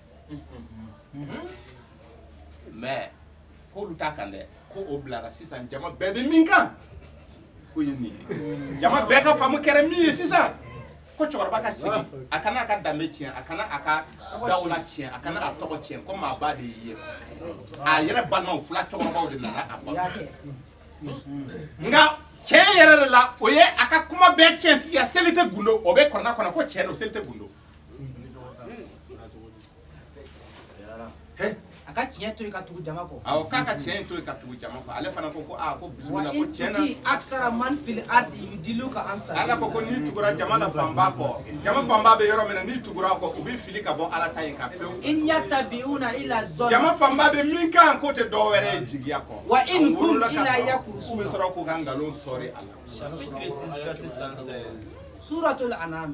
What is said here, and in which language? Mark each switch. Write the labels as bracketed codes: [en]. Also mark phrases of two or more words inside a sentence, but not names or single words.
[bm] mais k'olu t'a kan dɛ ko o bilara sisan jama bɛɛ bɛ min kan ko ye nin ye jama bɛɛ ka faamu kɛra min ye sisan ko cɛkɔrɔba ka segin a kana a ka danbe tiɲɛ a kana a ka dawula tiɲɛ a kana a tɔgɔ tiɲɛ ko maa ba de y'i ye a yɛrɛ balimaw fila cɛkɔrɔbaw de nana a ba nka cɛ yɛrɛ de la o ye a ka kuma bɛɛ tiɲɛ tigiya seli tɛ gundo o bɛ kɔrɔna kɔnɔ ko tiɲɛ don seli tɛ gundo a ka tiɲɛ to yen ka tugu jama kɔ awɔ k'a ka tiɲɛ to yen ka tugu jama kɔ ale fana ko ko ko bisimila ko tiɲɛ na [ar] وإن تطع أكثر من في الأرض يضلوك عن سبيل [bm] ala ko n'i tugura jama la fanba kɔ jama fanba bɛ yɔrɔ min na n'i tugura kɔ u bɛ fili ka bɔ ala ta yen ka pewu [ar] إن يتبعون إلا الظن [bm] jama fanba bɛ min kan k'o tɛ dɔ wɛrɛ ye jigiya kɔ [ar] وإن هم إلا [bm] k'u [ar] yakursu [bm] bɛ sɔrɔ k'u ka nkalon sɔri a la suratul anam